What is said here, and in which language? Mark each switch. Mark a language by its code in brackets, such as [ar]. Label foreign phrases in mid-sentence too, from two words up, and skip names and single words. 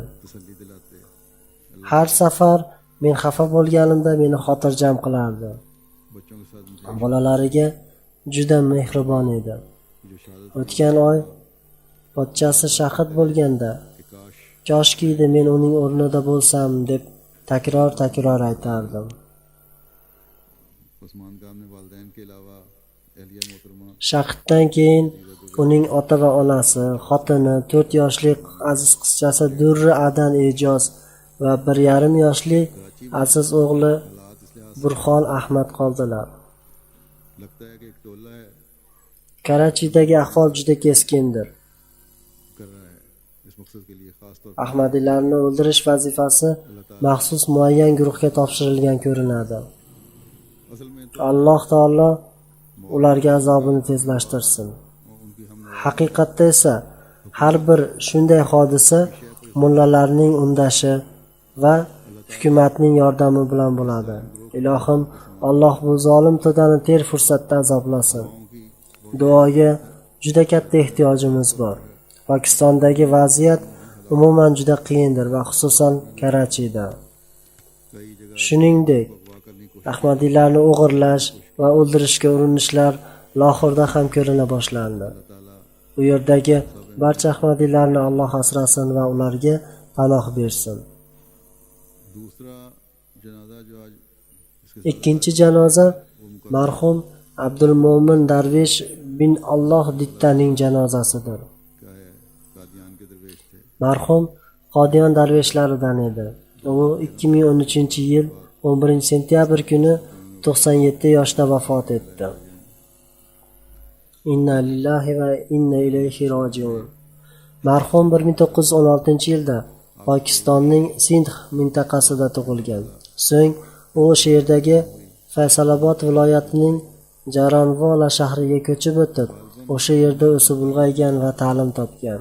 [uz] Har safar men xafa bo'lganimda meni xotirjam qilardi. Bolalariga juda mehribon edi. O'tgan oy pochchasi shahid bo'lganda, koshki men uning o'rnida bo'lsam deb takror aytardim. [ur] عثمان خان نے والدین کے علاوہ اہلیہ محترمہ [uz] Shahiddan keyin uning ota va onasi, xotini, 4 yoshli aziz qizchasi Durri Adan Ejoz va 1,5 yoshli aziz o'g'li Burxon Ahmad qoldilar. [ur] لگتا ہے کہ ایک ٹولہ ہے [uz] Karachidagi ahvol juda keskindir. [ur] کر رہا ہے اس مقصد کے لیے خاص طور [uz] Ahmadiylarni o'ldirish vazifasi maxsus muayyan guruhga topshirilgan ko'rinadi. [ur] اصل میں [uz] Alloh taolo ularga azobini tezlashtirsin. [ur] ان کی ہم [uz] Haqiqatda esa har bir shunday hodisa mullalarning undashi va hukumatning yordami bilan bo'ladi. Ilohim Alloh bu zolim to'dani ter fursatda azoblasin. Duoga juda katta ehtiyojimiz bor. Pokistondagi vaziyat umuman juda qiyindir va xususan Karachida. [ur] کئی جگہ [uz] Shuningdek, [ur] اغوا کرنے کی [uz] Ahmadiylarni o'g'irlash va o'ldirishga urinishlar Lohirda ham ko'rina boshlandi. U yerdagi barcha Ahmadiylarni Alloh asrasin va ularga panoh bersin. [ur] دوسرا جنازہ جو آج اس کے [uz] Ikkinchi janoza marhum Abdul Mo'min Darvish bin Alloh Dittaning janozasidir. [ur] کیا ہے قادیان کے درویش تھے [uz] Marhum Qodiyon darveshlaridan edi. U 2013-yil 11-sentyabr kuni 97 yoshda vafot etdi. [ar] إنا لله وإنا إليه راجعون. [uz] Marhum 1916-yilda Pokistonning Sindh mintaqasida tug'ilgan. So'ng u o'sha yerdagi Faysalobod viloyatining Jaranvola shahriga ko'chib o'tib, o'sha yerda o'sib ulg'aygan va ta'lim topgan.